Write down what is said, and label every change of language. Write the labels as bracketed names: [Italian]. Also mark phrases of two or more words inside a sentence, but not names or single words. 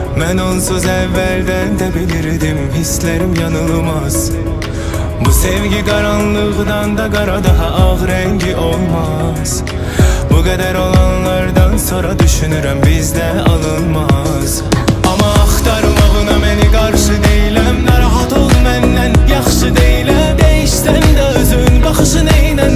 [Turkish] Ben onsuz evvelden de bilirdim, hislerim yanılmaz. Bu sevgi karanlıktan da kara, daha ağ rengi olmaz. Bu kadar olanlardan sonra düşünürüm bizde alınmaz. [Azerbaijani] Ama axtarmağına məni qarşı deyiləm, narahat ol məndən yaxşı deyiləm. Değişsən də özün baxışın ey